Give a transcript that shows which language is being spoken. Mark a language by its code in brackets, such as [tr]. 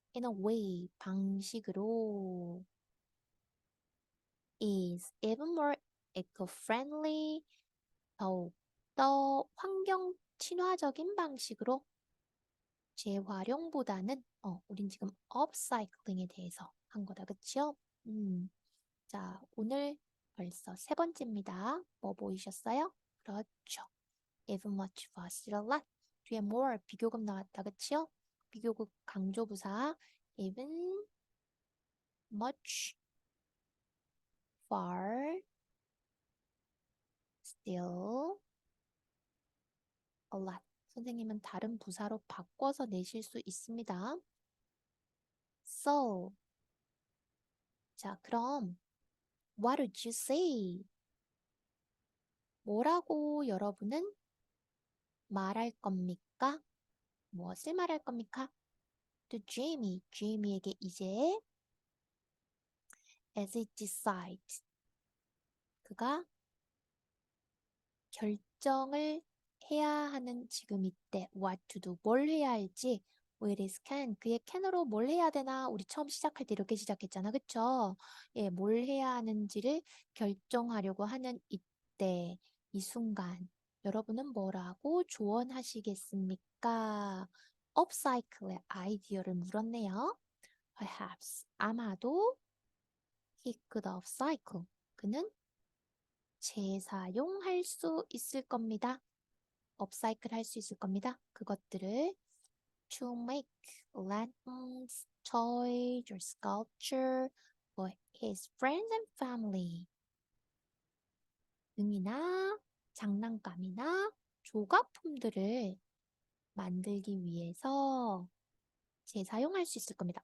[en] In a way, [ko] 방식으로 [en] is even more eco-friendly, [ko] 더욱 더 환경 친화적인 방식으로 재활용보다는 우린 지금 업사이클링에 대해서 한 거다, 그치요? 자, 오늘 벌써 세 번째입니다. 뭐 보이셨어요? 그렇죠. [en] even much faster, a lot. [ko] 뒤에 more 비교급 나왔다, 그치요? 비교급 강조부사 [en] even much far still a lot. [ko] 선생님은 다른 부사로 바꿔서 내실 수 있습니다. [en] So, [ko] 자, 그럼 [en] what would you say? [ko] 뭐라고 여러분은 말할 겁니까? 무엇을 말할 겁니까? [en] To Jamie, [ko] Jamie에게 이제 [en] as it decides, [ko] 그가 결정을 해야 하는 지금 이때 [en] what to do, [ko] 뭘 해야 할지 [en] with his can, [ko] 그의 캔으로 뭘 해야 되나 우리 처음 시작할 때 이렇게 시작했잖아, 그쵸? 예, 뭘 해야 하는지를 결정하려고 하는 이때, 이 순간 여러분은 뭐라고 조언하시겠습니까? 업사이클의 아이디어를 물었네요. [en] Perhaps, [ko] 아마도 [en] he could upcycle, [ko] 그는 재사용할 수 있을 겁니다. 업사이클 할 수 있을 겁니다. 그것들을 [en] to make lanterns, toys, or sculpture for his friends and family. [ko] 등이나 장난감이나 조각품들을 만들기 위해서 재사용할 수 있을 겁니다.